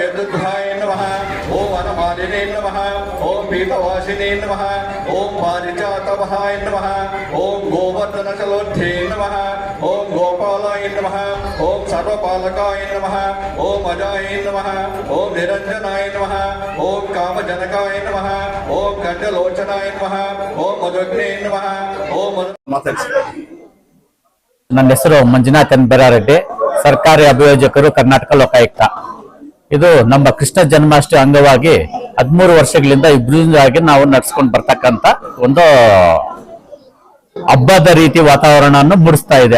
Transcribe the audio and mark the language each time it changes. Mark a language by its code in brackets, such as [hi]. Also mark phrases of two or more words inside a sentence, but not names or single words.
[sa] यदुद्धाय नमः, ओम वनमालिने नमः, ओम पीतवासिने नमः, ओम पारिजातवहाय नमः, ओम गोवर्धनचलोत्थे नमः, ओम गोपालाय नमः, ओम सर्वपालकाय नमः, ओम अजाय नमः, ओम निरंजनाय नमः, ओम कामजनकाय नमः, ओम गंडलोचनाय नमः, ओम मधुग्ने नमः, ओम [kn] ನನ್ನ ಹೆಸರು ಮಂಜುನಾಥ್ ಎನ್ ಬೈರಾರೆಡ್ಡಿ, ಸರ್ಕಾರಿ ಅಭಿಯೋಜಕರು, ಕರ್ನಾಟಕ ಲೋಕಾಯುಕ್ತ. ಇದು ನಮ್ಮ ಕೃಷ್ಣ ಜನ್ಮಾಷ್ಟಮಿ ಅಂಗವಾಗಿ 13 ವರ್ಷಗಳಿಂದ ಇಬ್ಬರಿಂದಾಗಿ ನಾವು ನಡೆಸ್ಕೊಂಡು ಬರ್ತಕ್ಕಂಥ ಒಂದು ಹಬ್ಬದ ರೀತಿ ವಾತಾವರಣವನ್ನು ಮೂಡಿಸ್ತಾ ಇದೆ.